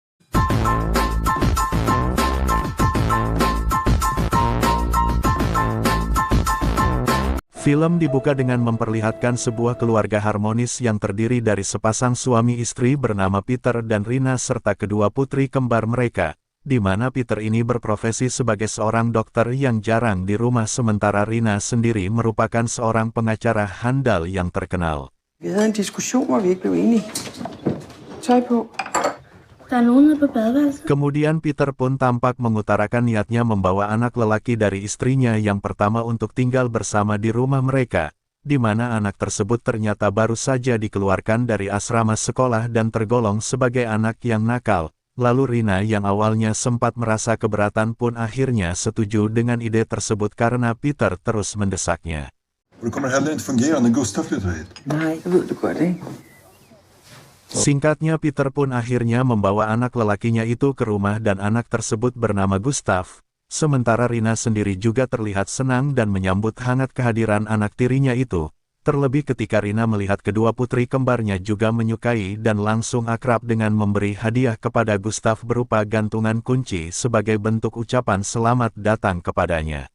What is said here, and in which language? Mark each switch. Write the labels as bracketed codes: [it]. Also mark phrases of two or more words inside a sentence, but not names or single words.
[id] Film dibuka dengan memperlihatkan sebuah keluarga harmonis yang terdiri dari sepasang suami istri bernama Peter dan Rina serta kedua putri kembar mereka, di mana Peter ini berprofesi sebagai seorang dokter yang jarang di rumah sementara Rina sendiri merupakan seorang pengacara handal yang terkenal. [da] Vi havde en diskussion, hvor vi ikke blev enige. Tøj på. Der er nogen nede på badeværelset. [id] Kemudian Peter pun tampak mengutarakan niatnya membawa anak lelaki dari istrinya yang pertama untuk tinggal bersama di rumah mereka, di mana anak tersebut ternyata baru saja dikeluarkan dari asrama sekolah dan tergolong sebagai anak yang nakal. Lalu Rina yang awalnya sempat merasa keberatan pun akhirnya setuju dengan ide tersebut karena Peter terus mendesaknya. [sv] Det kommer heller inte fungera när Gustav flyttar hit. [da] Nej, det ved du godt, ikke? [id] Singkatnya Peter pun akhirnya membawa anak lelakinya itu ke rumah dan anak tersebut bernama Gustav, sementara Rina sendiri juga terlihat senang dan menyambut hangat kehadiran anak tirinya itu, terlebih ketika Rina melihat kedua putri kembarnya juga menyukai dan langsung akrab dengan memberi hadiah kepada Gustav berupa gantungan kunci sebagai bentuk ucapan selamat datang kepadanya.